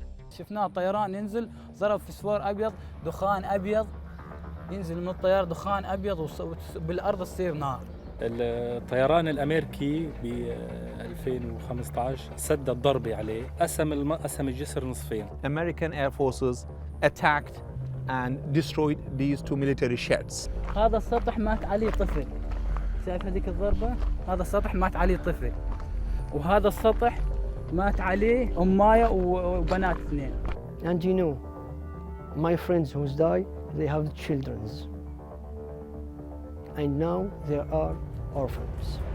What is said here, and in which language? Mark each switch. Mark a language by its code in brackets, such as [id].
[ar] شفناه طيران ينزل ضرب فسفور أبيض، دخان أبيض ينزل من الطيار، دخان أبيض وبالأرض تصير نار. الطيران الأميركي ب 2015 سدد ضربة عليه، قسم الجسر نصفين. [en] American air forces attacked and destroyed these two military sheds. [ar] هذا السطح مات عليه طفل، شايف هذيك الضربة؟ هذا السطح مات عليه طفل، وهذا السطح مات عليه أماية وبنات اثنين. [en] And you know, my friends who died, they have children, and now they are orphans.